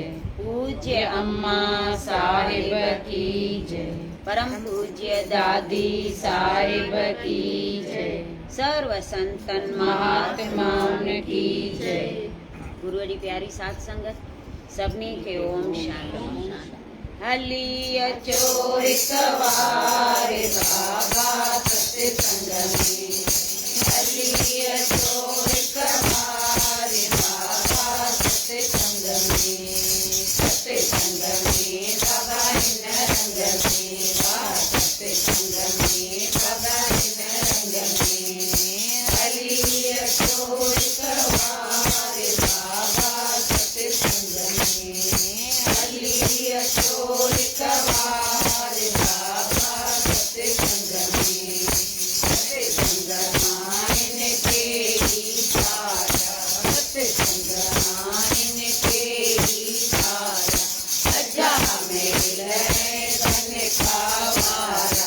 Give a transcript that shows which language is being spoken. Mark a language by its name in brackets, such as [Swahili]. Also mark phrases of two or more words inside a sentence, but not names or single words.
[Hindi] पूज्य अम्मा साहिब की जय। परम पूज्य दादी साहिब की जय। सर्व संतन महात्माओं की जय। [Sindhi] गुरुअरी प्यारी साथ संगत सबनी के ओम शांति। हली अचो हिक बार बाबा सत्संग में। हली अचो हिक बार बाबा सत्संग में। सत्संग में बाबा इन रंग में। सत्संग में बाबा इन रंग में। हली अचो हिक बार बाबा सत्संग में। हली अचो हिक बार बाबा सत्संग में। सत्संग माइन के सारा। सत्संग माइन के सारा। अजा मेल धन खावारा।